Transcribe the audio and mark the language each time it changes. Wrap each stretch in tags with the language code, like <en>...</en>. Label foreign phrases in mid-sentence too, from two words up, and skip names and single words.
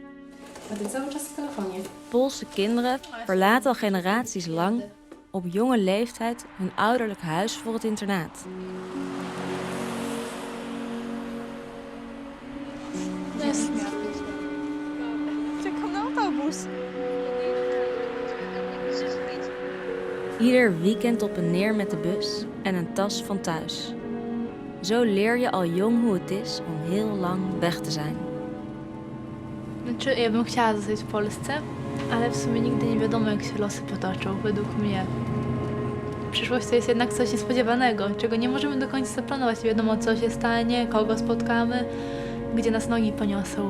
<nl>Poolse kinderen verlaten al generaties lang op jonge leeftijd hun ouderlijk huis voor het internaat.</nl> <pl>Czekam na autobus.</pl> <nl>Ieder weekend op en neer met de bus en een tas van thuis. Zo leer je al jong hoe het is om heel lang weg te zijn.</nl> <pl>Znaczy, ja bym chciała zostać w Polsce, ale w sumie nigdy nie wiadomo, jak się losy potoczą, według mnie. Przyszłość to jest jednak coś niespodziewanego, czego nie możemy do końca zaplanować. Nie wiadomo, co się stanie, kogo spotkamy, gdzie nas nogi poniosą.</pl>